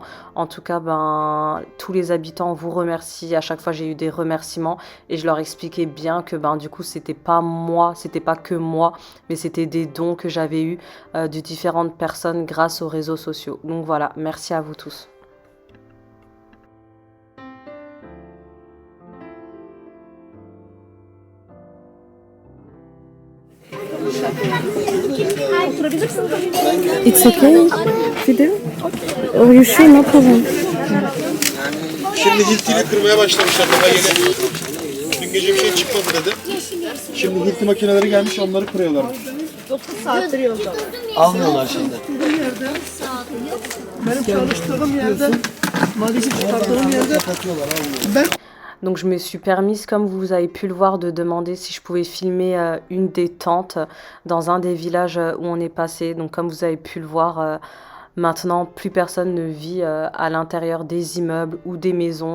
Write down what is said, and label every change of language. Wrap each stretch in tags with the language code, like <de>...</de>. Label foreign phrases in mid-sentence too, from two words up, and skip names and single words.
<fr>En tout cas, tous les habitants vous remercient. À chaque fois, j'ai eu des remerciements et je leur expliquais bien que du coup, c'était pas moi, c'était pas que moi, mais c'était des dons que j'avais eus de différentes personnes grâce aux réseaux sociaux. Donc voilà, merci à vous tous.</fr> <en>It's okay? Video? Are you sure? No problem.</en> <tr>Şimdi hiltiyle kırmaya başlamışlar daha yeni. Bir Dün gece bir şey çıkmadı dedi. Şimdi Hintli makineleri gelmiş onları kırıyorlar. 9 saattir yolda. Almıyorlar şimdi. Benim çalıştığım yerde, maalesef çıkarttığım yerde</tr> <fr>Donc je me suis permise, comme vous avez pu le voir, de demander si je pouvais filmer une des tentes dans un des villages où on est passé. Donc comme vous avez pu le voir, maintenant plus personne ne vit à l'intérieur des immeubles ou des maisons.</fr>